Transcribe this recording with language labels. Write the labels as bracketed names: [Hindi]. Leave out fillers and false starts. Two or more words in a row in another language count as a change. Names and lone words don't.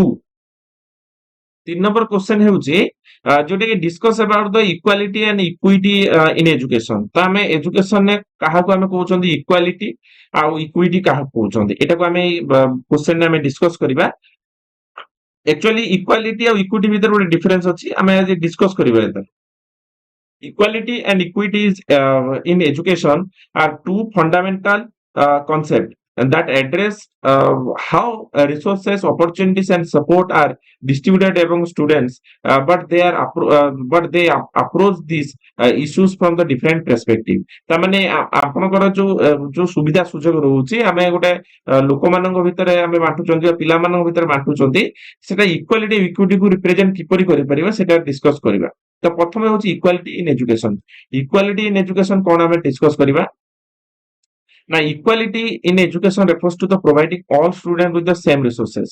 [English] 3 number question [Odia] ହେଉଛି ଯୋଉଟା କି [English] discuss about the equality and equity in education. [Odia] ତ ଆମେ ଏଜୁକେସନରେ କାହାକୁ ଆମେ କହୁଛନ୍ତି ଇକ୍ୱାଲିଟି ଆଉ ଇକ୍ୱିଟି କାହାକୁ କହୁଛନ୍ତି, ଏଟାକୁ ଆମେ କ୍ୱେଶ୍ଚନରେ ଆମେ ଡିସ୍କସ କରିବା। ଆକ୍ଚୁଆଲି ଇକ୍ୱାଲିଟି ଆଉ ଇକ୍ୱିଟି ଭିତରେ ଗୋଟେ ଡିଫରେନ୍ସ ଅଛି, ଆମେ ଆଜି ଡିସ୍କସ କରିବା। [English] Equality and equity is, in education are two fundamental concepts that address how resources, opportunities, and support are distributed among students, but they approach these issues from the different perspective। [Odia] ତାମାନେ ଆପଣଙ୍କର ଯୋଉ ସୁବିଧା ସୁଯୋଗ ରହୁଛି, ଆମେ ଗୋଟେ ଲୋକମାନଙ୍କ ଭିତରେ ଆମେ ବାଣ୍ଟୁଛନ୍ତି ବା ପିଲାମାନଙ୍କ ଭିତରେ ବାଣ୍ଟୁଛନ୍ତି, ସେଟା [English] equality equityku represent [Odia] କିପରି କରିପାରିବା ସେଟା ଡିସ୍କସ କରିବା। ତ ପ୍ରଥମେ ହଉଛି [English] equality in education. equality in education [Odia] କଣ ଆମେ ଡିସ୍କସ କରିବା ନା, [English] equality in education refers to the providing all student with the same resources.